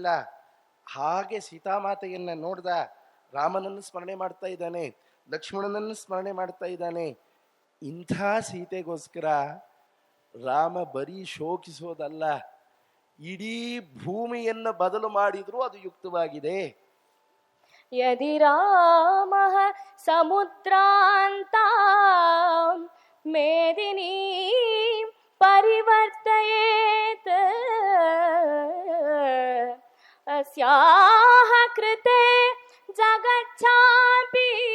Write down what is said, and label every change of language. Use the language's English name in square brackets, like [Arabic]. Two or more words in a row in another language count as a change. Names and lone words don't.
[Kannada] ಹಾಗೆ ಸೀತಾಮಾತೆಯನ್ನ ನೋಡ್ದ, ರಾಮನನ್ನು ಸ್ಮರಣೆ ಮಾಡ್ತಾ ಇದ್ದಾನೆ, ಲಕ್ಷ್ಮಣನನ್ನು ಸ್ಮರಣೆ ಮಾಡ್ತಾ ಇದ್ದಾನೆ. ಇಂಥ ಸೀತೆಗೋಸ್ಕರ ರಾಮ ಬರೀ ಶೋಕಿಸೋದಲ್ಲ, ಇಡೀ ಭೂಮಿಯನ್ನು ಬದಲು ಮಾಡಿದ್ರೂ ಅದು ಯುಕ್ತವಾಗಿದೆ. [Sanskrit] ಯದಿ ರಾಮಃ ಸಮುದ್ರಾಂತಾಂ ಮೇದಿನಿ ಪರಿವರ್ತಯೇತ್ ಅಸ್ಯಾಹ ಕೃತೆ ಜಗಚ್ಛಾಪಿ